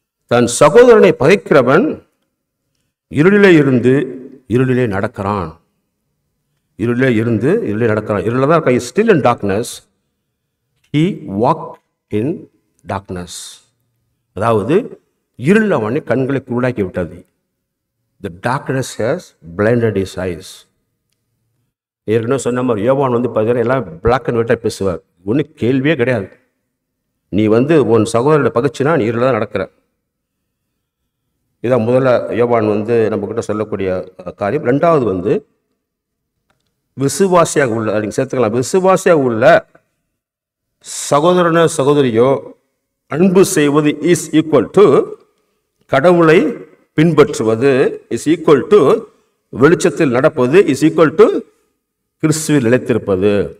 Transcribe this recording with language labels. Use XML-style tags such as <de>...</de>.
<ta>தன் சகோதரனை பகைக்கிறவன் இருளிலே இருந்து இருளிலே நடக்கிறான். இருளிலே நடக்கிறான். இருளில் தான் இருக்கான்.</ta> <en>Still in darkness, he walk in darkness.</en> <ta>அதாவது இருள் அவனை கண்களை குருடாக்கி விட்டது.</ta> <en>The darkness has blinded his eyes.</en> <ta>ஏற்கனவே சொன்ன மாதிரி யோவான் வந்து பார்த்தீங்கன்னா எல்லாம் பிளாக் அண்ட் ஒயிட்டாக பேசுவார். ஒன்றும் கேள்வியே கிடையாது. நீ வந்து உன் சகோதரனை பகைச்சினா நீ இருளில் தான் நடக்கிற. இதான் முதல்ல யோவான் வந்து நம்மக்கிட்ட சொல்லக்கூடிய காரியம். 2வது வந்து விசுவாசியாக உள்ள, நீங்கள் சேர்த்துக்கலாம், விசுவாசியாக உள்ள சகோதரனோ சகோதரியோ அன்பு செய்வது இஸ் ஈக்குவல் டு கடவுளை பின்பற்றுவது, இஸ் ஈக்குவல் டு வெளிச்சத்தில் நடப்பது, இஸ் ஈக்குவல் டு கிறிஸ்துவில் நிலைத்திருப்பது.</ta>